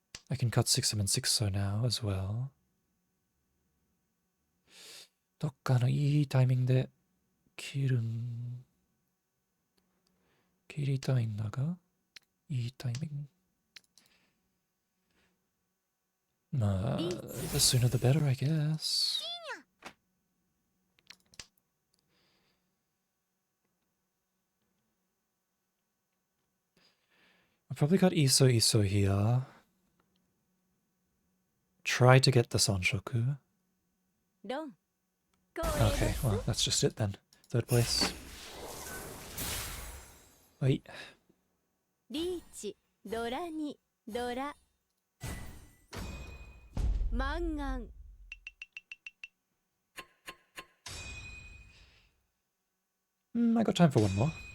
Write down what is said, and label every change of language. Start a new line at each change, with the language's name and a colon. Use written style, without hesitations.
English: I can cut 6 and 6 so now as well.
Japanese: どっかのいいタイミングで切りたいんだが、いいタイミング。
English: まあ、the sooner the better, I guess. I probably got Iso here. Try to get the Sanshoku.
Japanese: ロン
English: Okay, well, that's just it then. Third place. Wait.
Japanese: リーチドラにドラマンガン
English: I got time for one more.